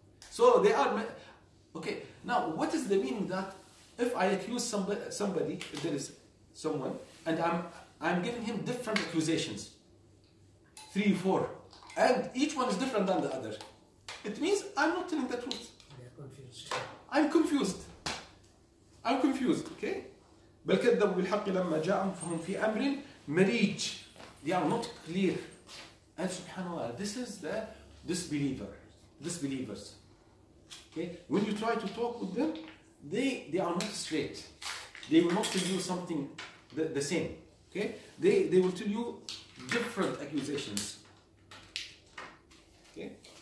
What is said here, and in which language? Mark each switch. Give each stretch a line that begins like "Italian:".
English: So they are okay. Now, what is the meaning that if I accuse somebody, if there is someone, and I'm giving him different accusations, 3, 4, and each one is different than the other, it means I'm not telling the truth. They are confused. I'm confused. I'm confused. Okay.
Arabic: بل كذبوا بالحق لما جاءهم فهم في أمر مريج.
English: They are not clear. And subhanallah, this is the disbelievers. Okay? When you try to talk with them, they are not straight. They will not tell you something the same. Okay? They will tell you different accusations. Okay?